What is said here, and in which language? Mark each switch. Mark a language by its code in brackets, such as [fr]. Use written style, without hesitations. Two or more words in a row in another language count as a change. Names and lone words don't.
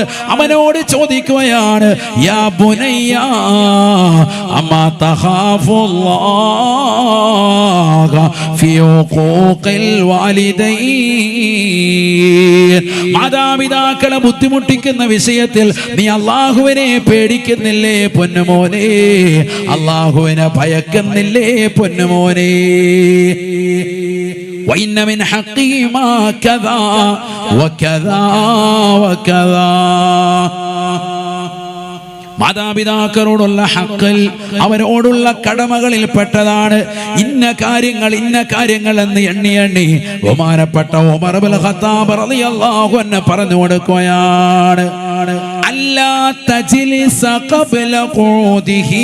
[ml] അവനോട് ചോദിക്കുകയാണ്, [ar] يا بني أما تخاف الله في عقوق الوالدين. [ml] മാതാപിതാക്കളെ ബുദ്ധിമുട്ടിക്കുന്ന വിഷയത്തിൽ നീ അല്ലാഹുവിനെ പേടിക്കുന്നില്ലേ പൊന്നുമോനെ? അല്ലാഹുവിനെ ഭയക്കുന്നില്ലേ പൊന്നുമോനെ? [ar] وإن من حقهما كذا وكذا وكذا. [ml] മാതാപിതാക്കളോടുള്ള ഹഖ്, അവരോടുള്ള കടമകളിൽ പെട്ടതാണ് ഇന്ന കാര്യങ്ങൾ എന്ന് എണ്ണി ബഹുമാനപ്പെട്ട ഉമർ ഇബ്നുൽ ഖത്താബ് [ar] رضي الله عنه [ml] പറഞ്ഞു കൊടുക്കുകയാണ്, [ar] ألا تجلس قبل قعوده.